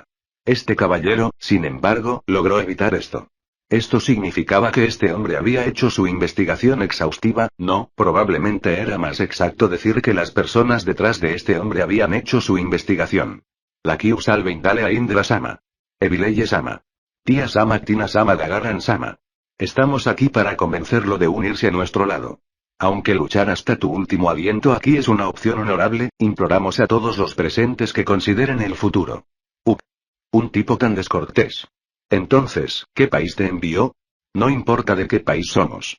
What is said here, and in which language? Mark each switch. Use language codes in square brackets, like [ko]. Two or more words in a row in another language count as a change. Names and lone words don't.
[es] Este caballero, sin embargo, logró evitar esto. Esto significaba que este hombre había hecho su investigación exhaustiva, no, probablemente era más exacto decir que las personas detrás de este hombre habían hecho su investigación. Lakius Salveindale a Indra-sama. Evileye-sama. Tía-sama Tina-sama Dagaran-sama. Estamos aquí para convencerlo de unirse a nuestro lado. Aunque luchar hasta tu último aliento aquí es una opción honorable, imploramos a todos los presentes que consideren el futuro. Un tipo tan descortés. Entonces, ¿qué país te envió? No importa de qué país somos.